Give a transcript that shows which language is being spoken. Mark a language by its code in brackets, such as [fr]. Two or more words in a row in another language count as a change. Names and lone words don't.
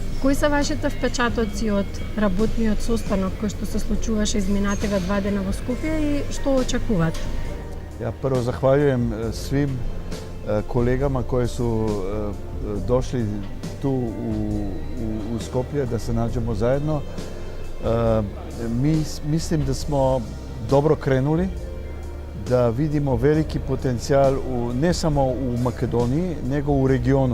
[mk] Кои се вашите впечатоци од работниот состанок кој што се случуваше изминативе 2 дена во Скопје и што очекувате? [sr] Ja prvo zahvaljujem svim kolegama koji su došli tu u Skopje da se nađemo zajedno. Mislim da smo dobro krenuli, da vidimo veliki potencijal ne samo u Makedoniji, nego u regionu.